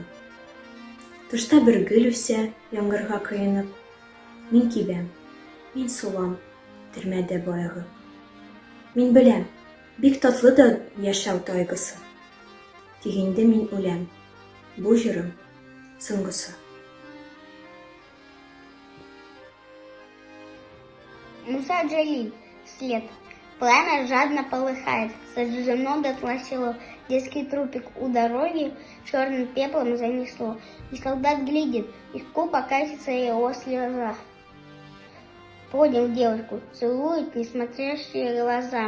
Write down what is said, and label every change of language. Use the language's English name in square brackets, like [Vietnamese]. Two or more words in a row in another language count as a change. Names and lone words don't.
[Tatar] Тышта бер гөл үсә, яңгырга коенып, мин кибәм, мин сулам, төрмәдә баягы. Мин беләм, бик татлы да яшәү тайгысы. Тик инде мин үләм, бу җырым соңгысы. Муса Җәлил. [Russian] След. Пламя жадно полыхает, сожжено дотла село. Детский трупик у дороги черным пеплом занесло. И солдат глядит, легко покатится его слеза. Поднял девушку, целует несмотрящие глаза.